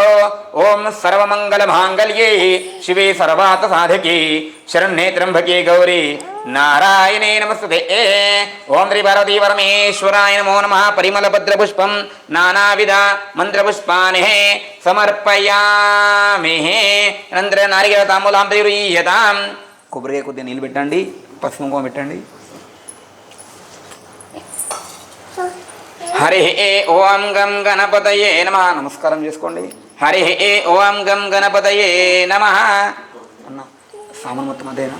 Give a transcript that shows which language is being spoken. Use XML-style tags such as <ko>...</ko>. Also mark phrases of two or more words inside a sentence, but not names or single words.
<sa>ओम सर्वमंगल मांगल्ये शिवे सर्वार्थ साधके शरण्ये त्र्यंबके गौरी नारायणे नमस्ते। ओम श्री पार्वती परमेश्वराय नमो नमः। परिमल भद्र पुष्पम नानाविध मंत्र पुष्पानि समर्पयामि। अनंतर नारिकेल तांबूलां प्रीयतां।</sa> <te>కొబ్బరికాయ కొద్దిగా నీళ్ళు పెట్టండి, పసుపు కుంకుమ పెట్టండి।</te> <sa>హరి ఓం గం గణపతయే నమః.</sa> <te>నమస్కారం చేసుకోండి.</te> <sa>హరి ఓం గం గణపతయే నమః.</sa> <te>అన్న సామాన్ మొత్తం అదేనా?</te>